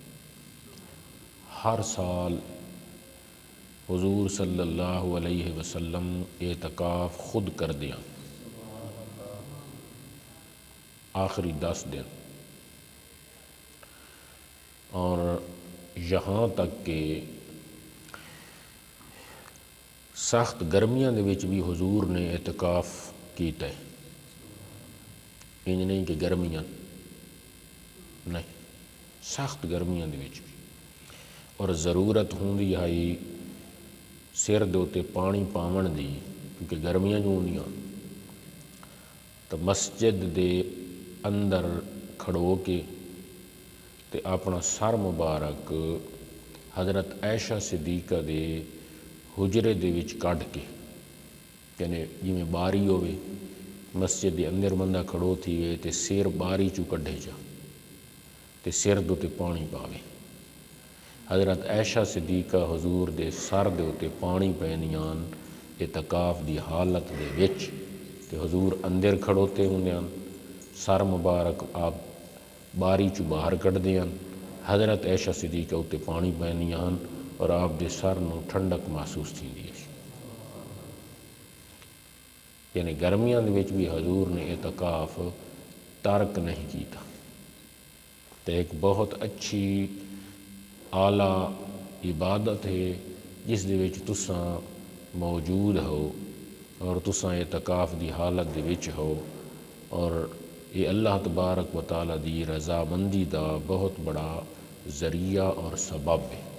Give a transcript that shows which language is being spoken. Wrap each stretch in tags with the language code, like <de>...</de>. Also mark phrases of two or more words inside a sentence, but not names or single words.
<pa>ہر سال حضور صلی اللہ علیہ وسلم اعتکاف خود کر دیا، آخری 10 دن، اور یہاں تک کہ سخت گرمیاں دے وچ بھی حضور نے اعتکاف کیتا ہے۔ انج نہیں کہ گرمیاں نہیں، سخت گرمیاں دے وچ بھی، اور ضرورت ہوندی آئی سر دے تے پانی پاون دی، کیونکہ گرمیاں جو ہوندیاں تو مسجد دے اندر کھڑو کے تے اپنا سر مبارک حضرت عائشہ صدیقہ دے حجرے دے وچ کڈ کے، یعنی جی میں باری ہوئے مسجد دے اندر بندہ کھڑو تھی وے تے سیر باری چو کڈھے جا تے سر دے تے پانی پاوے۔ حضرت عائشہ صدیقہ حضور دے سر دے تے پانی پینیاں اعتکاف دی حالت دے وچ، تے حضور اندر کھڑوتے ہوندیاں، سر مبارک آپ باری چو باہر کڈ دیاں، حضرت عائشہ صدیقہ تے پانی پینیاں اور آپ دے سر نو ٹھنڈک محسوس تھی دی۔ یعنی گرمیاں دے وچ بھی حضور نے اعتکاف ترک نہیں کیتا۔ تو ایک بہت اچھی اعلیٰ عبادت ہے جس دے وچ تساں موجود ہو اور تساں اعتکاف دی حالت دے وچ ہو، اور یہ اللہ تبارک و تعالیٰ دی رضامندی دا بہت بڑا ذریعہ اور سبب ہے۔</pa>